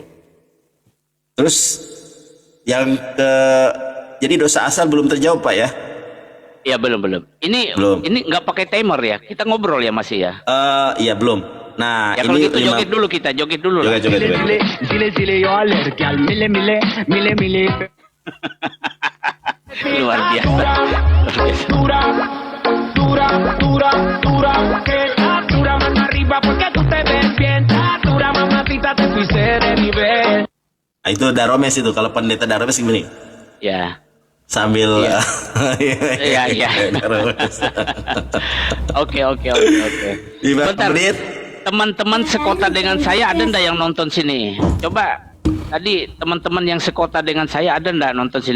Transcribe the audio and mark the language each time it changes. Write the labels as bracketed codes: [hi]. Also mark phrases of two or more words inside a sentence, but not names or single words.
[id] Terus yang jadi dosa asal belum terjawab, Pak ya? Ya belum. Ini Belum. ini nggak pakai timer ya. Kita ngobrol ya masih ya. Iya belum. Nah, Ya kalau ini gitu joget dulu kita, joget dulu lah. Joget. [es] Zile, yo alergia al mile. Luar biasa. Dura, que dura mano arriba porque tú te ves bien. Dura mamacita, te fuiste de nivel. [id] Nah, itu Daromes itu. Kalau pendeta Daromes gini. Ya. Sambil Iya. Daromes. Oke. Iya, Bentar. menit. Teman-teman sekota dengan saya ada ndak yang nonton sini? Coba tadi teman-teman yang sekota dengan saya ada ndak nonton sini?